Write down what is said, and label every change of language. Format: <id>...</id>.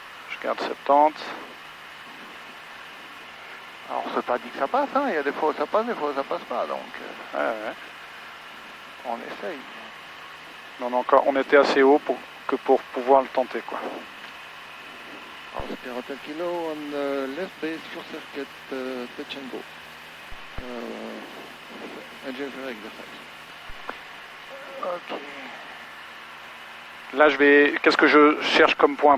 <fr>Je garde 70. Alors c'est pas dit que ça passe, hein. Il y a des fois où ça passe, des fois où ça passe pas, donc Ouais, ouais. on essaye. Mais on était assez haut pour pouvoir le tenter, quoi.</fr> <en>Oscar Hotel Kilo on left base short circuit touch and go. Engine failure exercise. Ok.</en> <fr>Là, qu'est-ce que je cherche comme point?</fr>